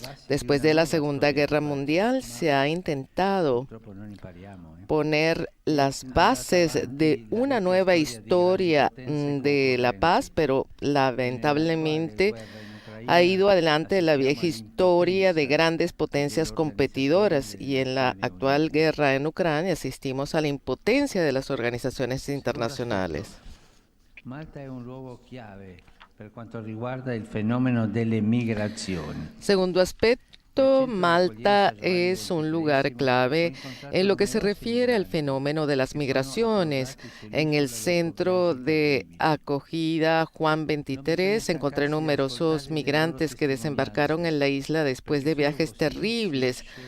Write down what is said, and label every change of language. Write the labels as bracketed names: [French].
[Spanish] Después de la Segunda Guerra Mundial se ha intentado poner las bases de una nueva historia de la paz, pero lamentablemente ha ido adelante la vieja historia de grandes potencias competidoras, y en la actual guerra en Ucrania asistimos a la impotencia de las organizaciones internacionales. [Italian] Malta è un luogo chiave per quanto riguarda il fenomeno delle migrazioni. [Spanish] Segundo aspecto efecto, Malta es un lugar clave en lo que se refiere al fenómeno de las migraciones. En el centro de acogida Juan 23 encontré numerosos migrantes que desembarcaron en la isla después de viajes terribles.